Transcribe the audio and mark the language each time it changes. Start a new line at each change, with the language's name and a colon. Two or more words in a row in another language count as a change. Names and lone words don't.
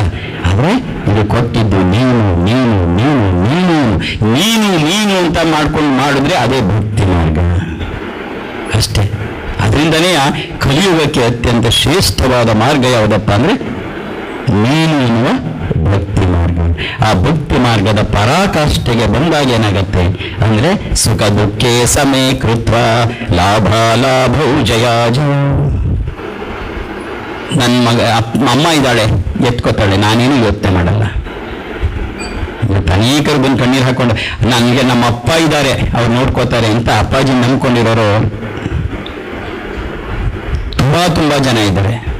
Kannada: ಆದ್ರೆ ಇದು ಕೊಟ್ಟಿದ್ದು ನೀನು ನೀನು ನೀನು ನೀನು ನೀನು ನೀನು ಅಂತ ಮಾಡ್ಕೊಂಡು ಮಾಡಿದ್ರೆ ಅದೇ ಭಕ್ತಿ ಮಾರ್ಗ ಅಷ್ಟೇ. ಅದರಿಂದನೇ ಕಲಿಯುಗಕ್ಕೆ ಅತ್ಯಂತ ಶ್ರೇಷ್ಠವಾದ ಮಾರ್ಗ ಯಾವುದಪ್ಪ ಅಂದ್ರೆ ನೀನು ಎನ್ನುವ ಭಕ್ತಿ ಮಾರ್ಗ. ಆ ಭಕ್ತಿ ಮಾರ್ಗದ ಪರಾಕಾಷ್ಠೆಗೆ ಬಂದಾಗ ಏನಾಗತ್ತೆ ಅಂದ್ರೆ
Sanskrit: ಸುಖ ದುಃಖೇ ಸಮೇ ಕೃತ್ವ ಲಾಭ ಲಾಭೌ ಜಯ ಜಯ.
Kannada: ನನ್ನ ಮಗ ಅಮ್ಮ ಇದ್ದಾಳೆ, ಎತ್ಕೋತಾಳೆ, ನಾನೇನು ಯೋಚನೆ ಮಾಡಲ್ಲ. ಅನೇಕರು ಬಂದು ಕಣ್ಣೀರು ಹಾಕೊಂಡು ನನಗೆ ನಮ್ಮ ಅಪ್ಪ ಇದ್ದಾರೆ ಅವ್ರು ನೋಡ್ಕೋತಾರೆ ಅಂತ ಅಪ್ಪಾಜಿ ನಂಬ್ಕೊಂಡಿರೋರು ತುಂಬಾ ಜನ ಇದ್ದಾರೆ.